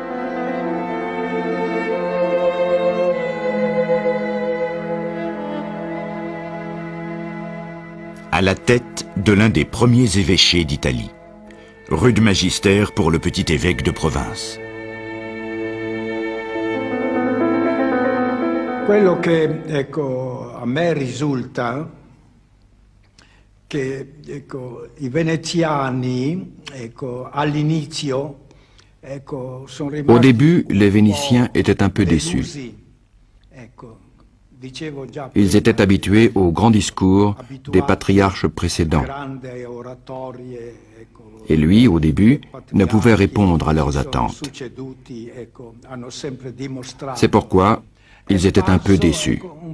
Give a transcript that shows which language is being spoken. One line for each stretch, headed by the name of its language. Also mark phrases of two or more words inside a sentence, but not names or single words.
French: À la tête de l'un des premiers évêchés d'Italie. Rude magister pour le petit évêque de province.
Italian: Quello che a me risulta che i veneziani all'inizio sono rimasti.
French: Au début, les Vénitiens étaient un peu déçus. Ils étaient habitués aux grands discours des patriarches précédents. Et lui, au début, ne pouvait répondre à leurs attentes. C'est pourquoi ils étaient un peu déçus.